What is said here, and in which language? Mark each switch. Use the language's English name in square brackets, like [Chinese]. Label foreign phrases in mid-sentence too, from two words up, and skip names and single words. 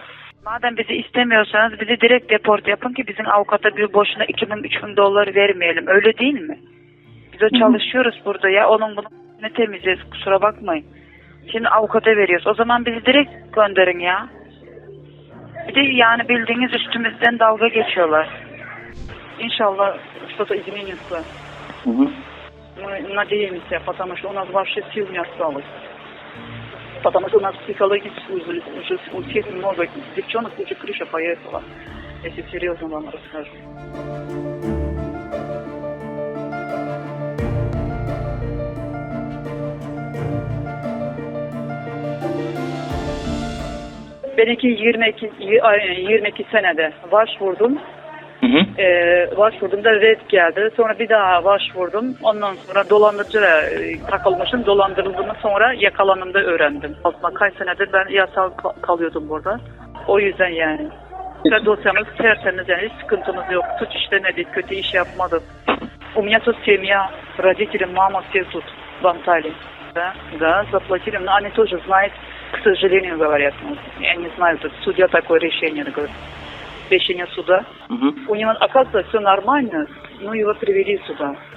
[Turkish] Madem bizi istemiyorsanız bizi direkt deport yapın ki bizim avukata bir boşuna 2.000-3.000 dolar vermeyelim. Öyle değil mi? Biz de çalışıyoruz burada ya. Onun bunu ne temizleyeceğiz, kusura bakmayın. Şimdi avukata veriyoruz. O zaman bizi direkt gönderin ya. Bir de yani bildiğiniz üstümüzden dalga geçiyorlar. [Russian] Иншаллах, что-то изменится. Мы надеемся, потому что у нас вообще сил не осталось. Потому что у нас психологически уже у всех много девчонок, уже крыша поехала. Если серьезно вам расскажу. [Turkish] Benimki 22 senede başvurdum. Başvurduğumda red geldi. Sonra bir daha başvurdum. Ondan sonra dolandırıcıya takılmışım. Dolandırıldığımı sonra yakalandığımda öğrendim. Aslında kaç senedir ben yasal kalıyordum burada. O yüzden yani. Ve dosyamız tertemiz yani hiç sıkıntımız yok. Suç işlemedik, kötü iş yapmadık. [Russian] У меня тут семья, родители, мама, все тут в Анталии. Да, заплатили. Но они тоже знают, к сожалению, говорят. Я не знаю, тут судья такое решение говорит. Решение суда. У него, оказывается, все нормально, но его привели сюда.